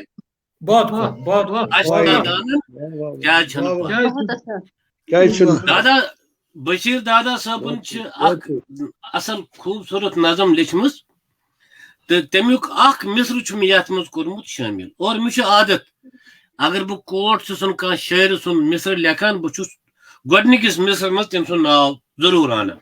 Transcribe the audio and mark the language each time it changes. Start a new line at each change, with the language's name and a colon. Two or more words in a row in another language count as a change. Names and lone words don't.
Urdu: بہت خوب بہت
Kashmiri: اشنا دانن کیٛازِ چھنہٕ پاے
Urdu: بہت اچھا
Kashmiri: دادا بشیر دادا صٲبن چھِ اکھ اصل خوبصورت نظم لیچھمٕژ تہٕ تمیُک اکھ مصر چھُ مےٚ یتھ منٛز کوٚرمُت شٲمِل اور مےٚ چھُ عادت اگر بہٕ کوٹ چھُسن کانٛہہ شٲعرٕ سُنٛد مصر لیکھان بہٕ چھُس گۄڈنِکِس مصرس منٛز تٔمۍ سُنٛد ناو ضروٗر انان